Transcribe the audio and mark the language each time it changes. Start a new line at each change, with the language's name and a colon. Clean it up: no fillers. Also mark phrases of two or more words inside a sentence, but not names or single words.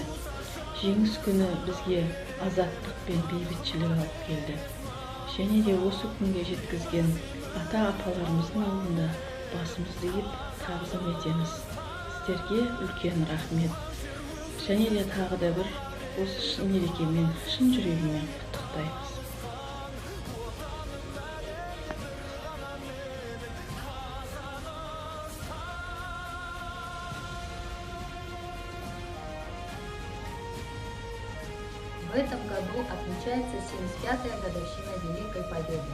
Kazakh: Жеңіс күні бізге азаттық пен бейбітшілік алып келді. Және де осы күнге жеткізген ата-апаларымыздың алдында басымызды иіп тағзым етеміз. Сіздерге үлкен рахмет. Және де тағы да бір осы мерекемен шын жүрегіммен құттықтаймыз.
Russian: В этом году отмечается 75-я годовщина Великой Победы.